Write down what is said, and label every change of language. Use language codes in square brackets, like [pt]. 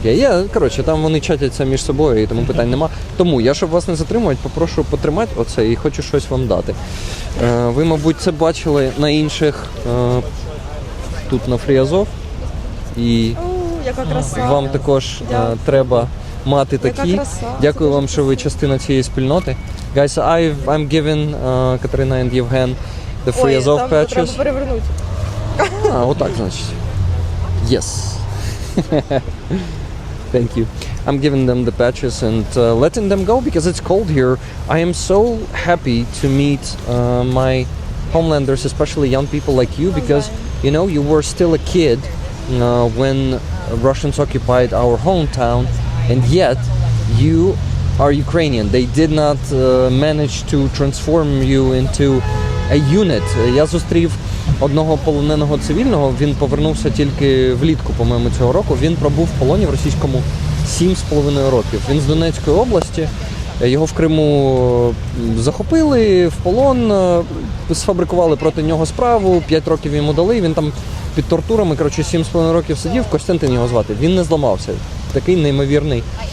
[uk] Yeah, коротше, там вони чатяться між собою, і тому питань нема. Тому я, щоб вас не затримувати, попрошу потримати оце і хочу щось вам дати. Ви, мабуть, це бачили на інших тут на Free Azov. І Яка краса. вам також треба мати такі. Дякую вам, що ви частина цієї спільноти. [en] Guys, I'm giving Katerina and Yevgen the Free Azov patches. [uk] Треба перевернути. Отак, значить. [en] Yes. Thank you. I'm giving them the patches and letting them go because it's cold here. I am so happy to meet my homelanders, especially young people like you, because you know you were still a kid when Russians occupied our hometown, and yet you are Ukrainian. They did not manage to transform you into a unit. [uk] Я зустрів одного полоненого цивільного, він повернувся тільки влітку, по-моєму, цього року. Він пробув в полоні в російському 7,5 років. Він з Донецької області. Його в Криму захопили в полон, сфабрикували проти нього справу, 5 років йому дали, він там під тортурами, 7,5 років сидів, Костянтин його звати, він не зламався, такий неймовірний.